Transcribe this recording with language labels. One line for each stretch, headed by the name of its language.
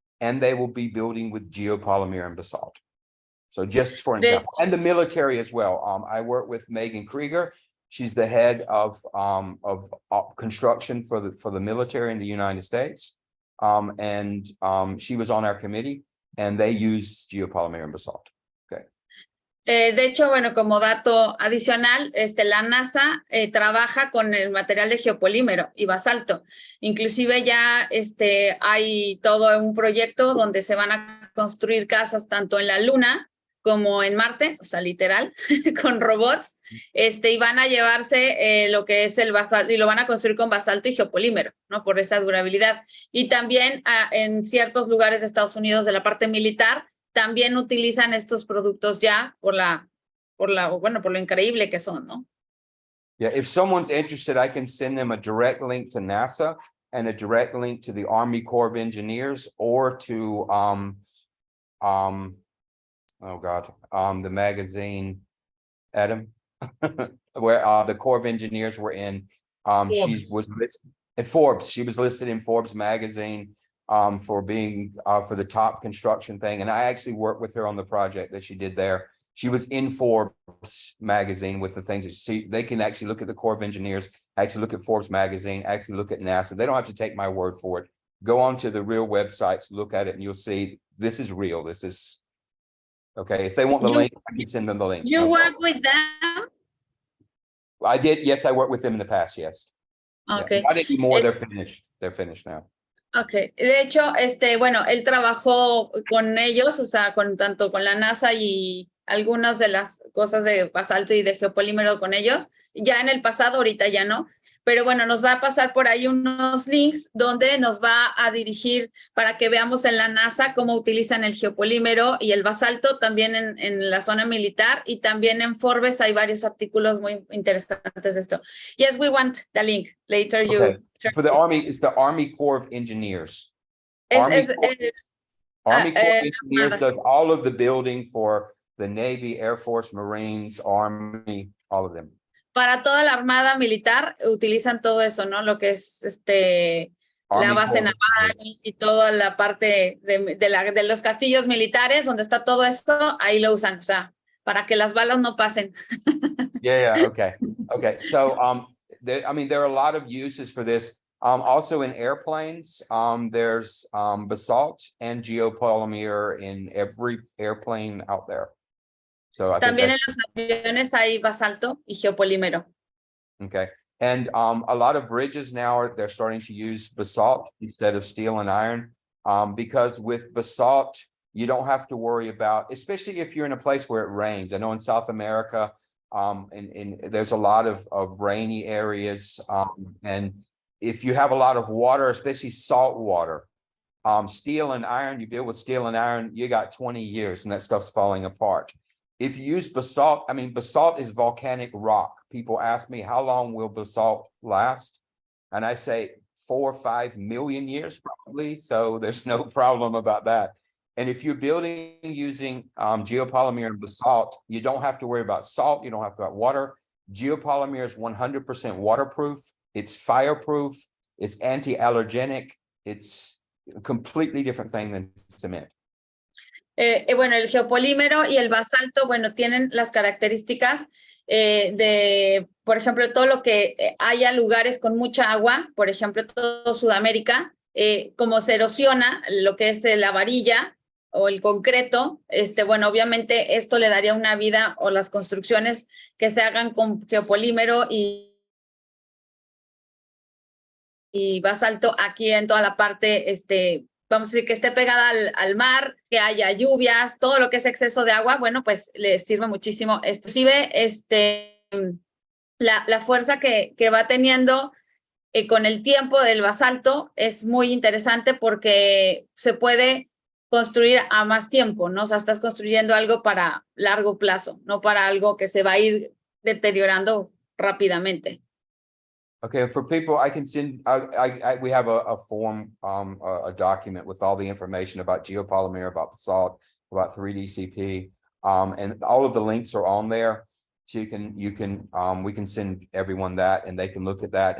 English: And they will be building with geopolymer and basalt. So just for an example, and the military as well. I work with Megan Krieger. She's the head of construction for the military in the United States. She was on our committee and they use geopolymer and basalt. Okay.
Spanish: De hecho, bueno, como dato adicional, la NASA trabaja con el material de geopolímero y basalto. Inclusive ya hay todo un proyecto donde se van a construir casas tanto en la Luna como en Marte, o sea, literal, con robots, y van a llevarse lo que es el basalto, y lo van a construir con basalto y geopolímero, ¿no? Por esa durabilidad. Y también en ciertos lugares de Estados Unidos de la parte militar, también utilizan estos productos ya por lo increíble que son, ¿no?
English: Yeah, if someone's interested, I can send them a direct link to NASA and a direct link to the Army Corps of Engineers or to oh God, the magazine, Adam, where the Corps of Engineers were in. She was listed at Forbes. She was listed in Forbes magazine for being for the top construction thing. And I actually worked with her on the project that she did there. She was in Forbes magazine with the things that they can actually look at the Corps of Engineers, actually look at Forbes magazine, actually look at NASA. They don't have to take my word for it. Go on to the real websites, look at it, and you'll see this is real. This is okay. If they want the link, I can send them the link. You work with them? I did. Yes, I worked with them in the past. Yes. Okay. Yeah. Not anymore. They're finished. They're finished now. Okay.
Spanish: De hecho, bueno, él trabajó con ellos, o sea, tanto con la NASA y algunas de las cosas de basalto y de geopolímero con ellos, ya en el pasado, ahorita ya no, pero bueno, nos va a pasar por ahí unos links donde nos va a dirigir para que veamos en la NASA cómo utilizan el geopolímero y el basalto también en la zona militar, y también en Forbes hay varios artículos muy interesantes de esto.
English: Yes, we want the link. Later you... Okay. For the Army, it's the Army Corps of Engineers. Army Corps of Engineers does all of the building for the Navy, Air Force, Marines, Army, all of them.
Spanish: Para toda la Armada Militar utilizan todo eso, ¿no? Lo que es la base naval y toda la parte de los castillos militares, donde está todo esto, ahí lo usan, o sea, para que las balas no pasen.
English: Yeah, okay. Okay. So there are a lot of uses for this. Also in airplanes, there's basalt and geopolymer in every airplane out there. So I
Spanish: También en los aviones hay basalto y geopolímero.
English: Okay. And a lot of bridges now they're starting to use basalt instead of steel and iron, because with basalt, you don't have to worry about, especially if you're in a place where it rains. I know in South America, there's a lot of rainy areas. And if you have a lot of water, especially salt water, steel and iron, you build with steel and iron, you got 20 years and that stuff's falling apart. If you use basalt, basalt is volcanic rock. People ask me, how long will basalt last? And I say 4 or 5 million years probably. So there's no problem about that. And if you're building using geopolymer and basalt, you don't have to worry about salt. You don't have to worry about water. Geopolymer is 100% waterproof. It's fireproof. It's anti-allergenic. It's a completely different thing than cement.
Spanish: Bueno, el geopolímero y el basalto, bueno, tienen las características de, por ejemplo, todo lo que haya lugares con mucha agua, por ejemplo, todo Sudamérica, como se erosiona lo que es la varilla o el concreto, bueno, obviamente esto le daría una vida, o las construcciones que se hagan con geopolímero y y basalto aquí en toda la parte, vamos a decir que esté pegada al mar, que haya lluvias, todo lo que es exceso de agua, bueno, pues le sirve muchísimo. Inclusive, la fuerza que va teniendo con el tiempo del basalto es muy interesante porque se puede construir a más tiempo, ¿no? O sea, estás construyendo algo para largo plazo, no para algo que se va a ir deteriorando rápidamente.
English: Okay, for people, I can send, we have a form, a document with all the information about geopolymer, about basalt, about 3DCP, and all of the links are on there. So we can send everyone that and they can look at that.